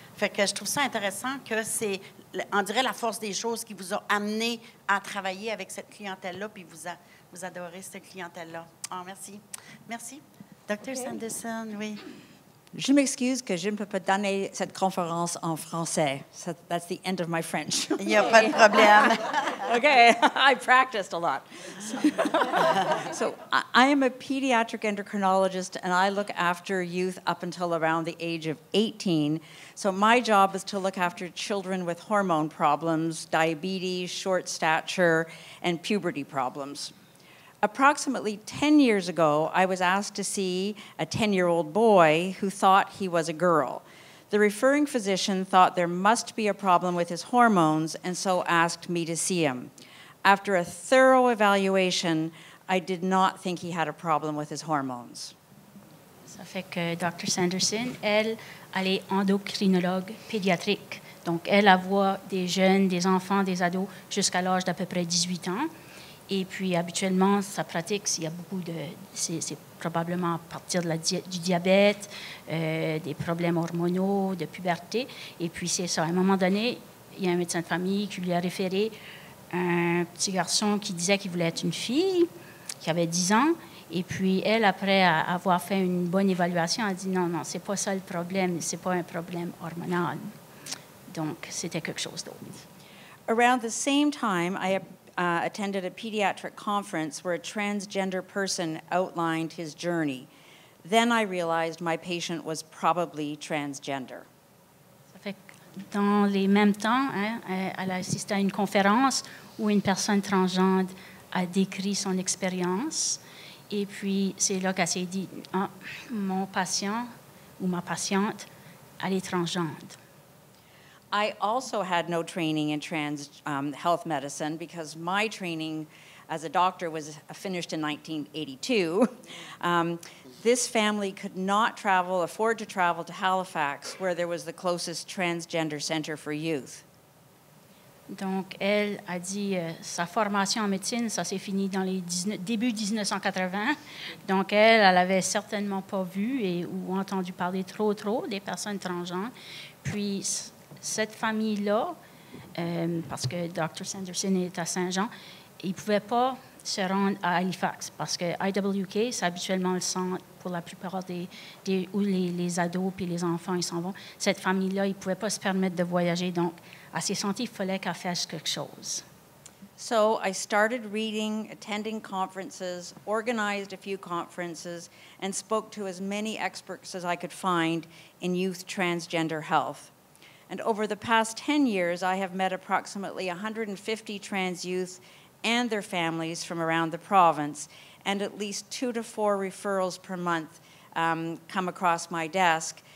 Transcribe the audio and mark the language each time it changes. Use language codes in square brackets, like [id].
[fr] Fait que je trouve ça intéressant que c'est, on dirait, la force des choses qui vous a amené à travailler avec cette clientèle-là, puis vous adorez cette clientèle-là. Ah, merci. Merci. Dr. Sanderson, oui. Je m'excuse que je ne peux pas donner cette conférence en français. [en] That's the end of my French. [fr] Il n'y a pas de problème. [en] Okay, I practiced a lot. So I am a pediatric endocrinologist, and I look after youth up until around the age of 18. So my job is to look after children with hormone problems, diabetes, short stature, and puberty problems. Approximately 10 years ago, I was asked to see a 10-year-old boy who thought he was a girl. The referring physician thought there must be a problem with his hormones and so asked me to see him. After a thorough evaluation, I did not think he had a problem with his hormones. [fr] Ça fait que Dr. Sanderson, elle est endocrinologue pédiatrique. Donc, elle voit des jeunes, des enfants, des ados jusqu'à l'âge d'à peu près 18 ans. Et puis, habituellement, sa pratique, c'est probablement à partir du diabète, des problèmes hormonaux, de puberté. Et puis, c'est ça. À un moment donné, il y a un médecin de famille qui lui a référé un petit garçon qui disait qu'il voulait être une fille, qui avait 10 ans. Et puis, elle, après avoir fait une bonne évaluation, a dit non, c'est pas ça le problème, c'est pas un problème hormonal. Donc, c'était quelque chose d'autre. [en] Around the same time, I attended a pediatric conference where a transgender person outlined his journey. Then I realized my patient was probably transgender. [fr] Ça fait que dans les mêmes temps, elle a assisté à une conférence où une personne transgenre a décrit son expérience. Et puis, c'est là qu'elle s'est dit, ah, mon patient ou ma patiente, elle est transgenre. [en] I also had no training in trans health medicine because my training as a doctor was finished in 1982. This family could not afford to travel to Halifax, where there was the closest transgender center for youth. [fr] Donc, elle a dit, sa formation en médecine, ça s'est fini dans les début 1980. Donc, elle avait certainement pas vu ou entendu parler trop des personnes transgenres. Puis, cette famille-là, parce que Dr. Sanderson est à Saint-Jean, ils ne pouvaient pas se rendre à Halifax parce que IWK, c'est habituellement le centre pour la plupart où les ados et les enfants ils s'en vont. Cette famille-là, ils ne pouvaient pas se permettre de voyager. Donc, à ses santé, il fallait qu'elle fasse quelque chose. [en] So I started reading, attending conferences, organized a few conferences, and spoke to as many experts as I could find in youth transgender health. And over the past 10 years, I have met approximately 150 trans youth and their families from around the province, and at least 2 to 4 referrals per month come across my desk.